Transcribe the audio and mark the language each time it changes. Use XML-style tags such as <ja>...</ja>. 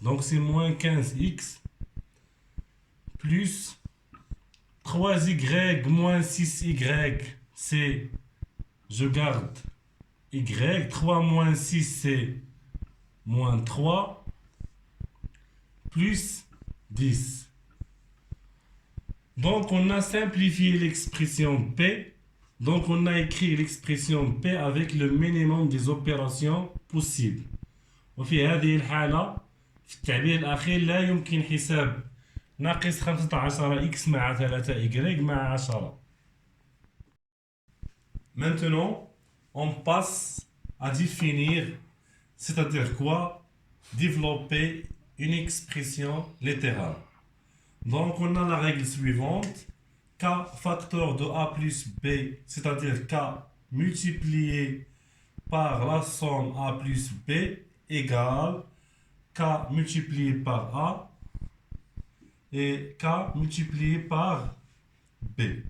<fr>Donc c'est moins 15x plus 3y moins 6y, c'est, je garde y, 3 moins 6 c'est moins 3, plus 10. Donc, on a simplifié l'expression P. Donc, on a écrit l'expression P avec le minimum des opérations possibles.</fr> <ar>وفي هذه الحالة في التعبير الأخير لا يمكن حساب ناقص 15 x مع 3 y مع 10.</ar> <fr>Maintenant, on passe à définir, c'est-à-dire quoi? Développer une expression littérale. Donc, on a la règle suivante. K facteur de A plus B, c'est-à-dire K multiplié par la somme A plus B égale K multiplié par A et K multiplié par B.</fr>